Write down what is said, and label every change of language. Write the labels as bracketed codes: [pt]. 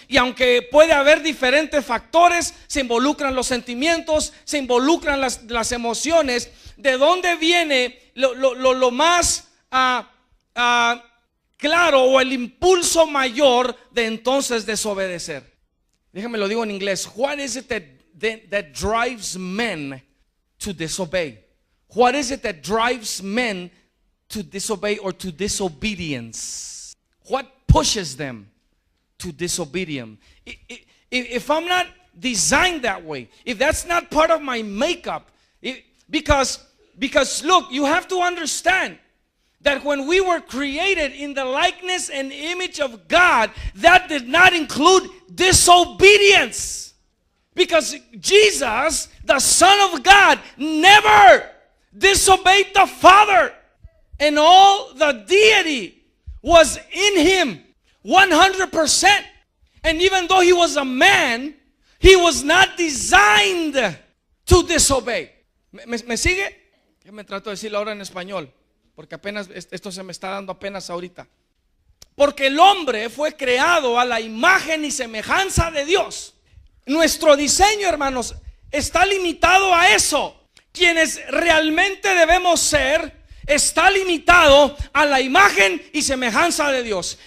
[es] Y aunque puede haber diferentes factores, se involucran los sentimientos, se involucran las emociones. ¿De dónde viene lo más claro o el impulso mayor de entonces desobedecer? Déjame lo digo en inglés. [en] What is it that drives men to disobey? What is it that drives men to disobey or to disobedience? What pushes them to disobedience? If I'm not designed that way, if that's not part of my makeup, because look, you have to understand that when we were created in the likeness and image of God, that did not include disobedience. Because Jesus, the Son of God, never disobeyed the Father. And all the deity was in him 100%. And even though he was a man, he was not designed to disobey. [es] ¿Me sigue? Yo me trato de decirlo ahora en español, porque apenas esto se me está dando apenas ahorita. Porque el hombre fue creado a la imagen y semejanza de Dios. Nuestro diseño, hermanos, está limitado a eso. Quienes realmente debemos ser está limitado a la imagen y semejanza de Dios.